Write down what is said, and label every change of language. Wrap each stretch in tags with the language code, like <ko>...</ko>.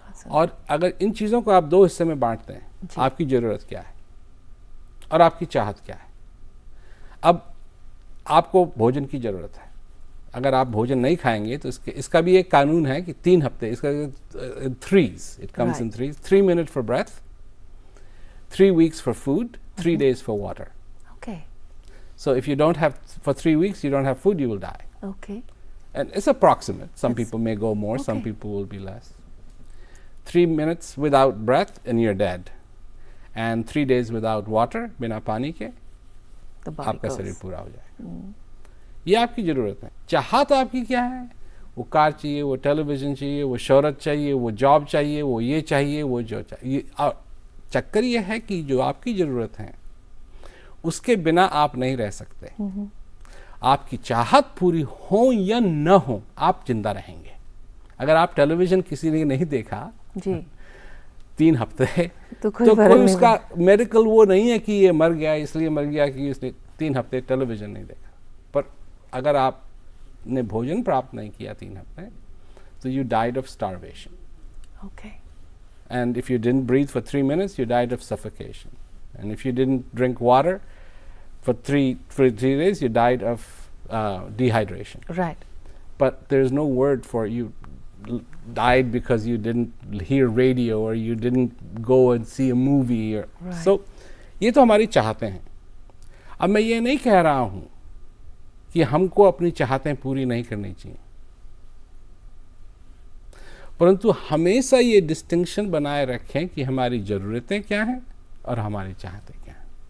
<hi>और अगर इन चीज़ों को आप 2 हिस्से में बांटते हैं, आपकी ज़रूरत क्या है और आपकी चाहत क्या है। अब आपको भोजन की ज़रूरत है, अगर आप भोजन नहीं खाएंगे तो इसका भी एक कानून है कि 3 हफ्ते, इसका 3s,</hi> <en>It comes in 3s, 3 minutes for breath, 3 weeks for food, 3 days for water. Okay. So if you don't have, for 3 weeks you don't have food, you will die. Okay. And it's approximate. Some people may go more, some Okay. people will be less. 3 minutes without breath and you're dead. And 3 days without water,</en> <hi>बिना पानी के,</hi> <en>The body</en> <hi>आपका</hi> <en>goes.</en> <hi>शरीर पूरा हो जाएगा। ये आपकी ज़रूरत है। चाहत आपकी क्या है? वो कार चाहिए, वो टेलीविज़न चाहिए, वो शोहरत चाहिए, वो जॉब चाहिए, वो ये चाहिए, वो जो चाहिए। और चक्कर ये है कि जो आपकी ज़रूरत है उसके बिना आप नहीं रह सकते। आपकी चाहत पूरी हो या न हो, आप जिंदा रहेंगे। अगर आप टेलीविज़न किसी ने नहीं देखा जी 3 हफ्ते, तो कोई फर्क नहीं उसका मेडिकल वो नहीं है कि ये मर गया इसलिए मर गया कि उसने 3 हफ्ते टेलीविज़न नहीं देखा। पर अगर आपने भोजन प्राप्त नहीं किया 3 हफ्ते, तो</hi> <en>You died of starvation. Okay. And if you didn't breathe for 3 minutes, you died of suffocation. And if you didn't drink water for 3 days, you died of dehydration. Right. But there's no word for you died because you didn't hear radio or you didn't go and see a movie. Or Right.</en> <hi>So ये तो हमारी चाहतें हैं। अब मैं ये नहीं कह रहा हूँ कि हमको अपनी चाहतें पूरी नहीं करनी चाहिए, परंतु हमेशा ये डिस्टिंक्शन बनाए रखें कि हमारी ज़रूरतें क्या हैं और हमारी चाहतें क्या हैं।</hi>